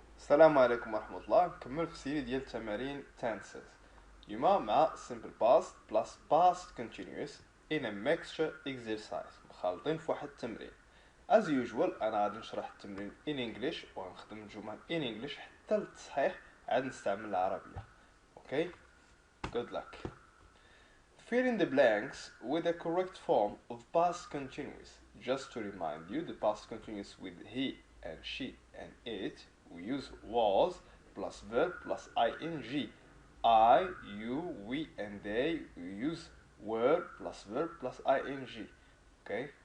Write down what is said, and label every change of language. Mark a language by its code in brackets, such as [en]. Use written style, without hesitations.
[ar] السلام عليكم ورحمة الله. نكمل في السيري ديال تمارين tenses. اليوم مع [en] simple past plus past continuous in a mixture exercise، [ar] مخالطين في واحد التمرين. [en] as usual [ar] أنا غادي نشرح التمرين [en] in English [ar] وغنخدم الجمل in English حتى للتصحيح عاد نستعمل العربية. [en] Okay? Good luck. Fill in the blanks with the correct form of past continuous. Just to remind you, the past continuous with he and she and it, we use was plus verb plus ing. I, you, we, and they, we use were plus verb plus ing. Okay?